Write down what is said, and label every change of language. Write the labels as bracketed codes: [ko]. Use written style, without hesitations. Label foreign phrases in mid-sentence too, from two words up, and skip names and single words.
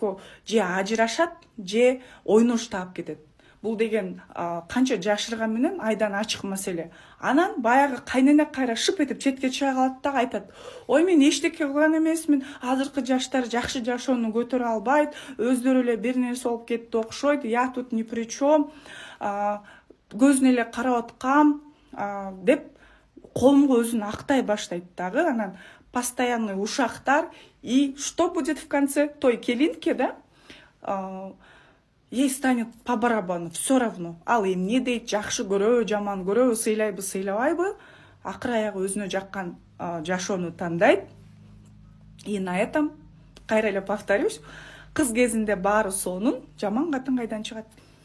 [ky] Баягы экөө же ажырашат, же ойнош таап кетет. бул деген канча жашырган менен айдан ачык маселе. Анан баягы кайнене кайра шып этип четке чыга калат да айтат: ой, мен эчтеке кылган эмесмин, азыркы жаштар жакшы жашоону көтөрө албайт, өздөрү эле бир нерсе болуп кетти окшойт, [ru] я тут ни при чем, [ky] көзүнө эле карап аткам деп коомго өзүн актай баштайт дагы. Анан постоянный ушактар. [ru] И что будет в конце? [ky] Той келинке, [ru] да, ей станет по барабану, все равно. [ky] Ал эмне дейт, жакшы көрөбү, жаман көрөбү, сыйлайбы, сыйлабайбы, акыры аягы өзүнө жаккан жашоону тандайт. [ru] И на этом, [ky] кайра эле повторюсь, кыз кезинде баары сонун, жаман катын кайдан чыгат?